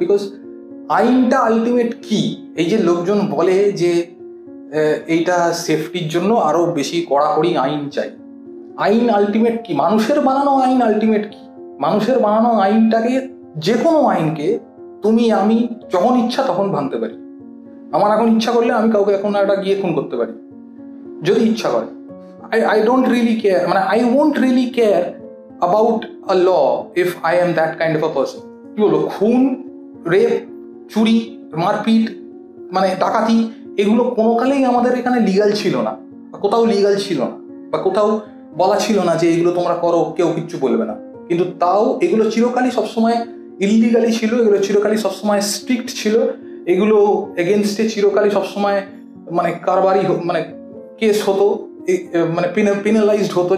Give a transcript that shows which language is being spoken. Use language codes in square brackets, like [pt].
[bn] Because আইনটা ultimate কি, এই যে লোকজন বলে যে এইটা সেফটির জন্য আরো বেশি কড়াকড়ি আইন চাই, আইন আলটিমেট কি? মানুষের বানানো আইন আলটিমেট কি? মানুষের বানানো আইনটাকে, যে কোনো আইনকে তুমি আমি যখন ইচ্ছা তখন ভাঙতে পারি। আমার এখন ইচ্ছা করলে আমি কাউকে এখন একটা গিয়ে খুন করতে পারি যদি ইচ্ছা করে। [en] I don't really care, মানে I won't really care about a law if I am that kind of a person. [bn] কি বলো, খুন, রেপ, চুরি, মারপিট, মানে ডাকাতি, এগুলো কোনো কালেই আমাদের এখানে লিগাল ছিল না, কোথাও লিগাল ছিল না, বা কোথাও বলা ছিল না যে এগুলো তোমরা করো, কেউ কিচ্ছু বলবে না। কিন্তু তাও এগুলো চিরকালই সবসময় ইললিগালি ছিল, এগুলো চিরকালই সবসময় স্ট্রিক্ট ছিল, এগুলো এগেনস্টে চিরকালই সবসময় মানে কারবারি মানে কেস হতো, মানে পেনালাইজড হতো।